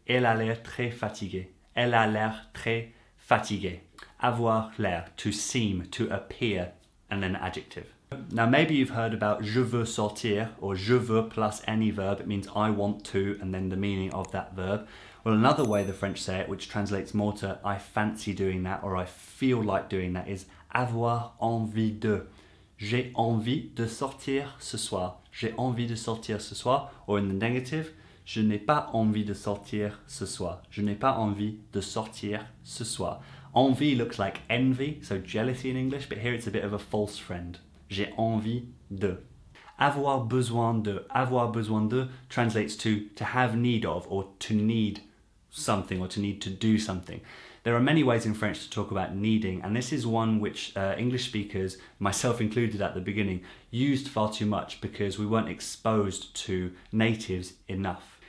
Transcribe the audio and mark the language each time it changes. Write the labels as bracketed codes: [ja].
[fr] Elle a l'air très fatiguée. Elle a l'air très fatiguée. Avoir l'air, [en] to seem, to appear, and then adjective. Now maybe you've heard about [fr] je veux sortir, [en] or [fr] je veux [en] plus any verb. It means I want to, and then the meaning of that verb. Well, another way the French say it, which translates more to I fancy doing that, or I feel like doing that, is [fr] avoir envie de. J'ai envie de sortir ce soir. J'ai envie de sortir ce soir. Or in the negative, je n'ai pas envie de sortir ce soir. Je n'ai pas envie de sortir ce soir. [en] Envie looks like envy, so jealousy in English, but here it's a bit of a false friend. [fr] J'ai envie de. Avoir besoin de. Avoir besoin de [en] translates to have need of, or to need something, or to need to do something. There are many ways in French to talk about needing, and this is one which English speakers, myself included at the beginning, used far too much because we weren't exposed to natives enough.